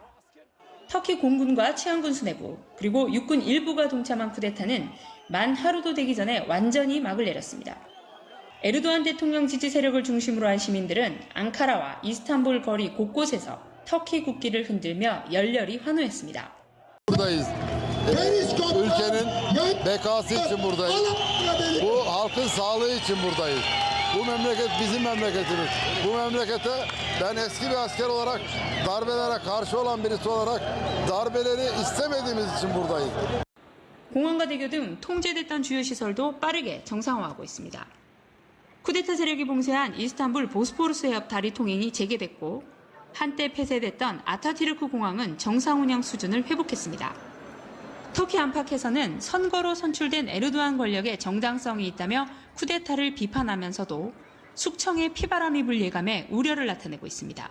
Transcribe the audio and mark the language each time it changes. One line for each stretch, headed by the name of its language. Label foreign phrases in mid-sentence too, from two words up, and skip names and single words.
Korean: 터키 공군과 치안군 수뇌부 그리고 육군 일부가 동참한 쿠데타는 만 하루도 되기 전에 완전히 막을 내렸습니다. 에르도안 대통령 지지 세력을 중심으로 한 시민들은 앙카라와 이스탄불 거리 곳곳에서 터키 국기를 흔들며 열렬히 환호했습니다.
Turkish: Ülkenin bekası için buradayız. Bu halkın sağlığı için buradayız. Bu memleket bizim memleketimiz. Bu memlekete ben eski bir asker olarak darbelere karşı olan birisi olarak darbeleri istemediğimiz için buradayız.
Korean: 공항과 대교 등 통제됐던 주요 시설도 빠르게 정상화하고 있습니다. 쿠데타 세력이 봉쇄한 이스탄불 보스포루스 해협 다리 통행이 재개됐고 한때 폐쇄됐던 아타티르크 공항은 정상 운영 수준을 회복했습니다. 터키 안팎에서는 선거로 선출된 에르도안 권력의 정당성이 있다며 쿠데타를 비판하면서도 숙청의 피바람이 불 예감에 우려를 나타내고 있습니다.